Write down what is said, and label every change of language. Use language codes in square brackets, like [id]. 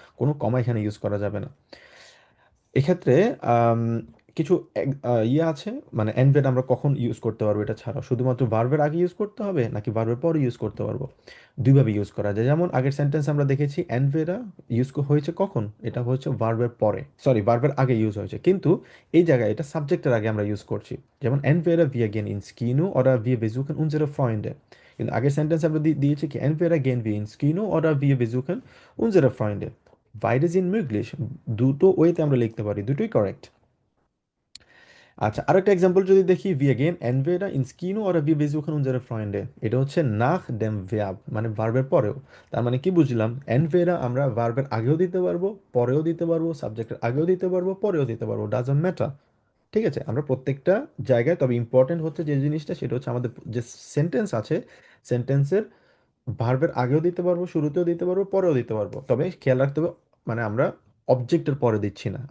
[bn] কোনো কমা এখানে ইউজ করা যাবে না এক্ষেত্রে। আম, কিছু ইয়ে আছে, মানে এনভেড আমরা কখন ইউজ করতে পারবো এটা ছাড়া, শুধুমাত্র ভার্বের আগে ইউজ করতে হবে নাকি ভার্বের পরে ইউজ করতে পারবো? দুইভাবে ইউজ করা যায়। যেমন আগের সেন্টেন্স আমরা দেখেছি এনভেডা ইউজ হয়েছে কখন, এটা হচ্ছে ভার্বের পরে, সরি ভার্বের আগে ইউজ হয়েছে, কিন্তু এই জায়গায় এটা সাবজেক্টের আগে আমরা ইউজ করছি। যেমন [de] এনভেডা wir gehen ins Kino oder wir besuchen unsere Freunde। [bn] কিন্তু আগের সেন্টেন্স আমরা দিয়েছি কি [de] এনভেডা gehen wir ins Kino oder wir besuchen unsere Freunde। [bn] বাইরে জিন [de] möglich, [bn] দুটো ওয়েতে আমরা লিখতে পারি, দুটোই কারেক্ট। আচ্ছা, আরেকটা এক্সাম্পল যদি দেখি, [de] wir gehen entweder ins Kino oder wir besuchen unsere Freunde। [bn] এটা হচ্ছে [de] nach dem Verb, [bn] মানে ভার্বের পরেও। তার মানে কি বুঝলাম, entweder আমরা ভার্বের আগেও দিতে পারবো, পরেও দিতে পারবো, সাবজেক্টের আগেও দিতে পারবো, পরেও দিতে পারবো, [en] Doesn't matter. [bn] ঠিক আছে, আমরা প্রত্যেকটা জায়গায়, তবে ইম্পর্টেন্ট হচ্ছে যে জিনিসটা সেটা হচ্ছে আমাদের যে সেন্টেন্স আছে, সেন্টেন্সের ভার্বের আগেও দিতে পারবো, শুরুতেও দিতে পারবো, পরেও দিতে পারবো, তবে খেয়াল রাখতে হবে মানে আমরা অবজেক্টের পরে দিচ্ছি না।